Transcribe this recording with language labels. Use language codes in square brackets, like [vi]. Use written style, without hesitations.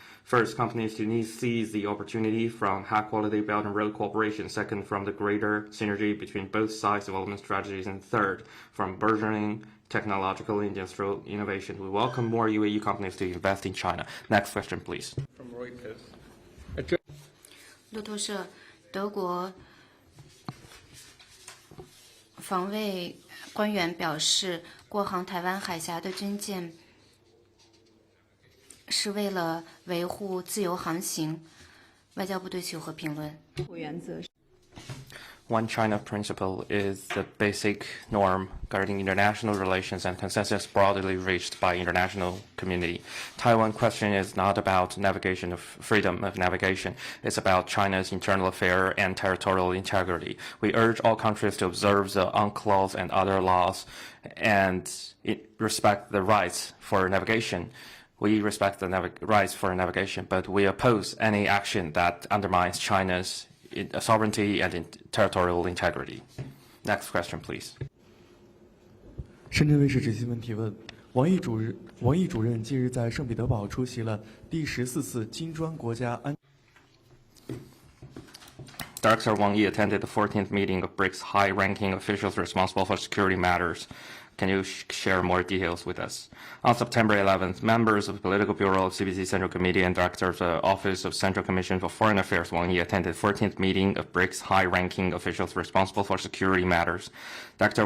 [en] First, companies need to seize the opportunity from high-quality Belt and Road cooperation. Second, from the greater synergy between both sides' development strategies. And third, from burgeoning technological and industrial innovation. We welcome more UAE companies to invest in China. Next question, please. From Reuters. [zh] 路透社，德国防卫官员表示，过航台湾海峡的军舰是为了维护自由航行。外交部对此有何评论？原则 [en] One China principle is the basic norm guarding international relations and consensus broadly reached by international community. Taiwan question is not about navigation of freedom of navigation. It's about China's internal affair and territorial integrity. We urge all countries to observe the UNCLOS and other laws and respect the rights for navigation. We respect the rights for navigation, but we oppose any action that undermines China's sovereignty and territorial integrity. Next question, please. [zh] 深圳卫视执新闻提问：王毅主任近日在圣彼得堡出席了第14次金砖国家安。 [en] Director Wang Yi attended the 14th meeting of BRICS high-ranking officials responsible for security matters. Can you share more details with us? On September 11th, members of the Political Bureau of CPC Central Committee and Director of the Office of Central Commission for Foreign Affairs, Wang Yi, attended the 14th meeting of BRICS high-ranking officials responsible for security matters. Dr.